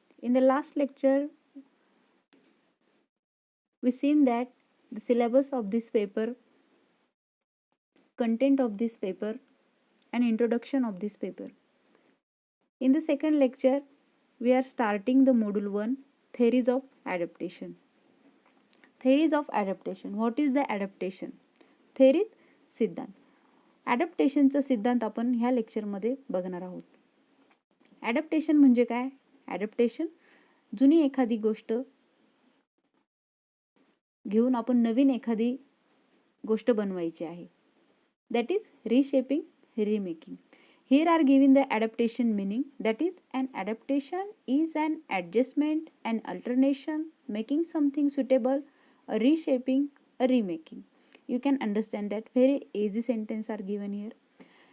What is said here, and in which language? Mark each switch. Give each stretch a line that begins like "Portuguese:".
English: In the last lecture, we seen that the syllabus of this paper, content of this paper and introduction of this paper. In the second lecture, we are starting the module 1, theories of adaptation. Theories of adaptation. What is the adaptation? Theories सिद्धांत.
Marathi: ॲडॅप्टेशनचा सिद्धांत आपण ह्या लेक्चरमध्ये बघणार आहोत. Adaptation म्हणजे काय? Adaptation जुनी एखादी गोष्ट घेऊन आपण नवीन एखादी गोष्ट बनवायची आहे.
English: That is reshaping, remaking. Here are given the adaptation meaning. That is, an adaptation is an adjustment, an alternation, making something suitable, a reshaping, a remaking. You can understand that very easy sentence are given here.